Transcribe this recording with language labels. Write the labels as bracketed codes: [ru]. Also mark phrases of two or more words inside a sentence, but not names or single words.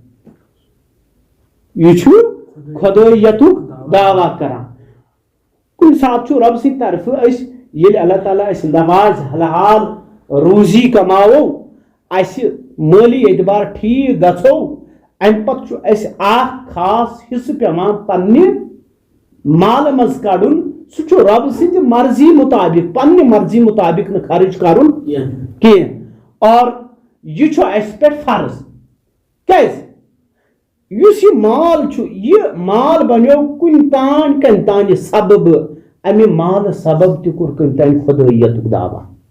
[ks] یہِ چھُ خۄدٲیتُک دعویٰ کران کُنہِ ساتہٕ چھُ رۄب سٕنٛدِ طرفہٕ أسۍ ییٚلہِ اللہ تعالیٰ اَسہِ نماز حلال روزی کماوو اَسہِ مٲلی اعتبار ٹھیٖک گژھو اَمہِ پتہٕ چھُ اَسہِ اکھ خاص حصہٕ پیٚوان پننہِ مالہٕ منٛز کڑُن سُہ چھُ رۄب سٕنٛدِ مرضی مُطابق پننہِ مرضی مُطابق نہٕ خرٕچ کرُن کینٛہہ اور یہِ چھُ اَسہِ پٮ۪ٹھ فرض کیازِ یُس یہِ مال چھُ یہِ مال بنیو کُنہِ تانۍ کٔمۍ تانہِ سببہٕ امہِ مالہٕ سبب تہِ کوٚر کٔمۍ تانۍ خۄدٲیتُک دعویٰ